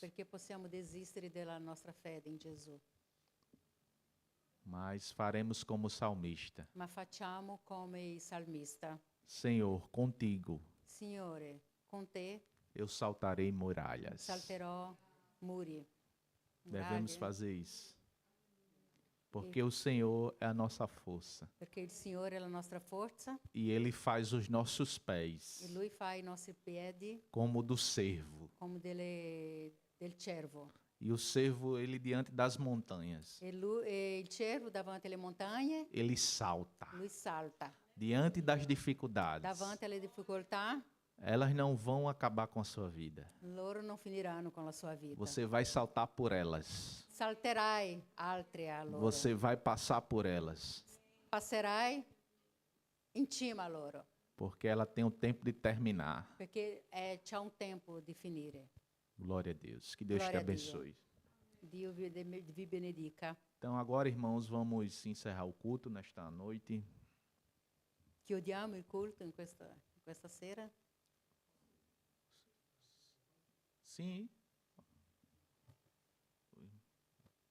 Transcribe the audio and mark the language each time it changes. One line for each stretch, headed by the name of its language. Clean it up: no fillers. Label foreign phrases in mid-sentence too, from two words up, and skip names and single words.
Italian: perché possiamo desistere della nostra fede in Gesù.
Portuguese: Mas faremos como o salmista.
Italian: Ma facciamo come il salmista.
Portuguese: Senhor, contigo
Italian: Signore, con te
Portuguese: eu saltarei muralhas.
Italian: salterò muri.
Portuguese: Devemos
Italian: muraglie,
Portuguese: fazer isso. Porque o Senhor é a nossa força.
Italian: perché il Signore è la nostra forza
Portuguese: E Ele faz os nossos pés
Italian: e Lui fa i nostri piedi
Portuguese: como o do cervo.
Italian: come del cervo.
Portuguese: E o cervo, ele diante das montanhas,
Italian: E il cervo davanti alle montagne,
Portuguese: ele salta.
Italian: lui salta.
Portuguese: Diante das dificuldades,
Italian: Davanti alle difficoltà,
Portuguese: elas não vão acabar com a sua vida.
Italian: loro non finiranno con la sua vita.
Portuguese: Você vai saltar por elas.
Italian: Salterai altre a loro.
Portuguese: Você vai passar por elas.
Italian: Passerai in cima a loro,
Portuguese: Porque ela tem o tempo de terminar.
Italian: perché c'è un tempo di finire.
Portuguese: Glória a Deus. Que Deus te
Italian: Glória a Dio.
Portuguese: abençoe.
Italian: Dio vi benedica.
Portuguese: Então, agora, irmãos, vamos encerrar o culto nesta noite.
Italian: Chiudiamo il culto in questa sera.
Portuguese: Sim.